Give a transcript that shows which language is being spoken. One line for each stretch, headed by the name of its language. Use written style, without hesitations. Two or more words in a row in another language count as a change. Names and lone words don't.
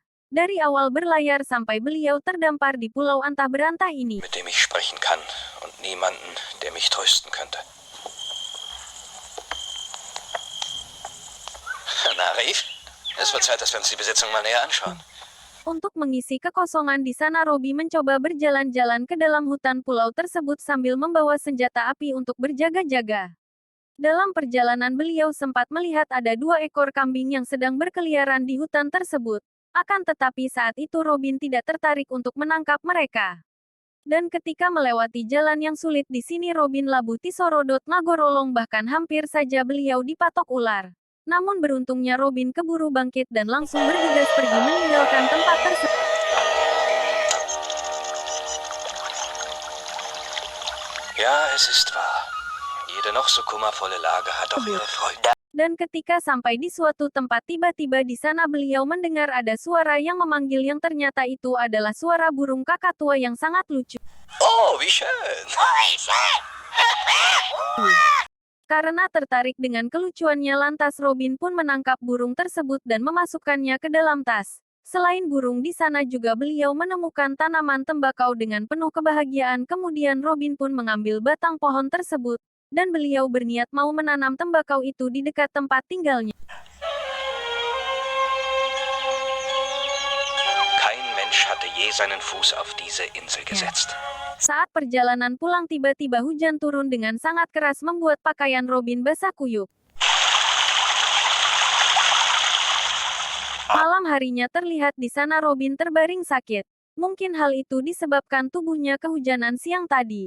Indonesian: Dari awal berlayar sampai beliau terdampar di pulau antah berantah ini.
German: Mit dem ich sprechen kann und niemanden, der mich trösten könnte. Na, Reif, es wird Zeit, dass wir uns die Besitzung mal näher anschauen.
Indonesian: Untuk mengisi kekosongan di sana, Robby mencoba berjalan-jalan ke dalam hutan pulau tersebut sambil membawa senjata api untuk berjaga-jaga. Dalam perjalanan beliau sempat melihat ada 2 ekor kambing yang sedang berkeliaran di hutan tersebut. Akan tetapi saat itu Robin tidak tertarik untuk menangkap mereka. Dan ketika melewati jalan yang sulit di sini Robin
Sundanese: labuh tisorodot ngagorolong,
Indonesian: bahkan hampir saja beliau dipatok ular. Namun beruntungnya Robin keburu bangkit dan langsung bergegas pergi meninggalkan tempat tersebut.
German: Ja, es ist wahr. Jede noch so kummervolle Lage hat auch ihre Freude.
Indonesian: Dan ketika sampai di suatu tempat tiba-tiba di sana beliau mendengar ada suara yang memanggil yang ternyata itu adalah suara burung kakatua yang sangat lucu.
German: Oh, wie schön.
Indonesian: Karena tertarik dengan kelucuannya lantas Robin pun menangkap burung tersebut dan memasukkannya ke dalam tas. Selain burung di sana juga beliau menemukan tanaman tembakau dengan penuh kebahagiaan kemudian Robin pun mengambil batang pohon tersebut. Dan beliau berniat mau menanam tembakau itu di dekat tempat tinggalnya.
German: Kein Mensch hatte je seinen Fuß auf diese Insel gesetzt.
Indonesian: Saat perjalanan pulang tiba-tiba hujan turun dengan sangat keras membuat pakaian Robin basah kuyup. Malam harinya terlihat di sana Robin terbaring sakit. Mungkin hal itu disebabkan tubuhnya kehujanan siang tadi.